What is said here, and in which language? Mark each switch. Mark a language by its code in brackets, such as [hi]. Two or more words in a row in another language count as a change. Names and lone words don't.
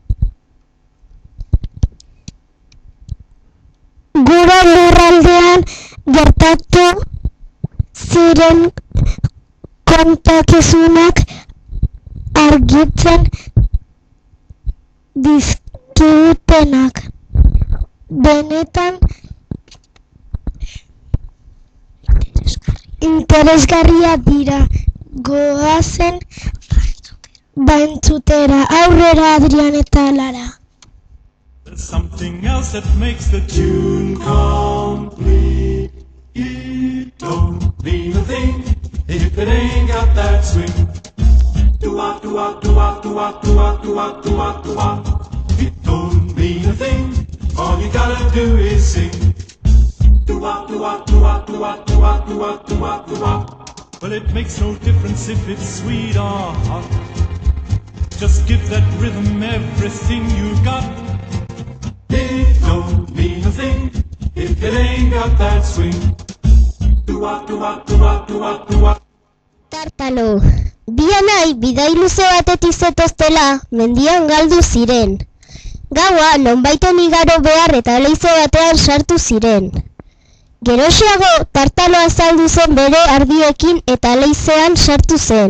[eu] Gure lurraldean gertatu ziren kontakizunak argitzen dizkigutenak. Benetan interesgarria dira. Goazen entzutera. Aurrera, Adrian eta Lara. [en] There's something else that makes the tune complete. It don't mean a thing if it ain't got that swing. Do-wah, do-wah, do-wah, do-wah, do-wah, do-wah, do-wah, do-wah. It don't mean a thing, all you gotta do is sing. Do-wah, do-wah, do-wah, do-wah, do-wah, do-wah, do-wah, do-wah. Well, it makes no difference if it's sweet or hot. Just give that rhythm everything you got. It don't mean a thing if it ain't got that swing. Do-wah, do-wah, do-wah, do-wah, do-wah. [eu] Tartalo, bianai bidai luze batetik zetoztela mendian galdu ziren. Gaua nonbaiten igaro behar eta leize batean sartu ziren. Geroxeago Tartalo azaldu zen bere ardiekin eta leizean sartu zen.